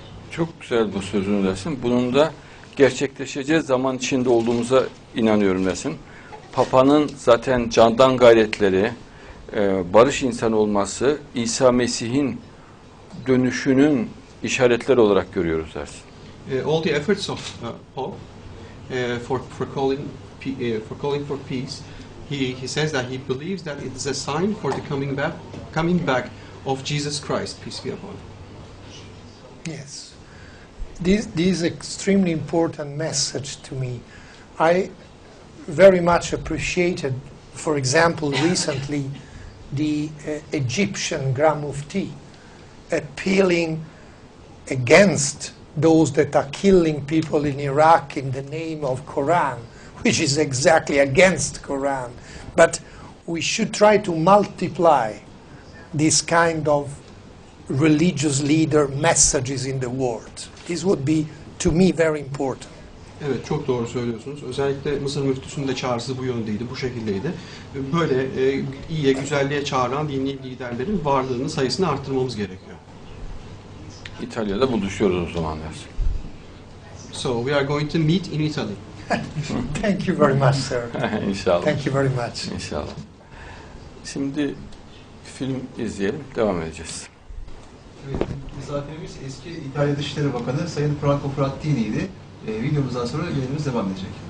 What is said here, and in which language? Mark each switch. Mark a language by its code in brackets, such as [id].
[tr] Çok güzel bu sözünü dersin. Bunun da gerçekleşeceği zaman içinde olduğumuza inanıyorum dersin. Papa'nın zaten candan gayretleri, barış insanı olması, İsa Mesih'in dönüşünün işaretleri olarak görüyoruz dersin. [en] All the efforts of Pope for calling for peace, he says that he believes that it is a sign for the coming back of Jesus Christ, peace be upon him. Yes. This is extremely important message to me. I very much appreciated, for example, recently the Egyptian Grand Mufti appealing against those that are killing people in Iraq in the name of Quran, which is exactly against Quran. But we should try to multiply this kind of religious leader messages in the world. This would be, to me, very important. [tr] Evet, çok doğru söylüyorsunuz. Özellikle Mısır müftüsünün de çağrısı bu yöndeydi, bu şekildeydi. Böyle iyiye, güzelliğe çağıran dini liderlerin varlığını, sayısını arttırmamız gerekiyor. İtalya'da buluşuyoruz o zaman dersin. [en] So we are going to meet in Italy. Thank you very much, sir. [tr] İnşallah. [en] Thank you very much. [tr] İnşallah. Şimdi film izleyelim, devam edeceğiz. Evet, misafirimiz eski İtalya Dışişleri Bakanı Sayın Franco Frattini'ydi. Videomuzdan sonra yayınımız devam edecek.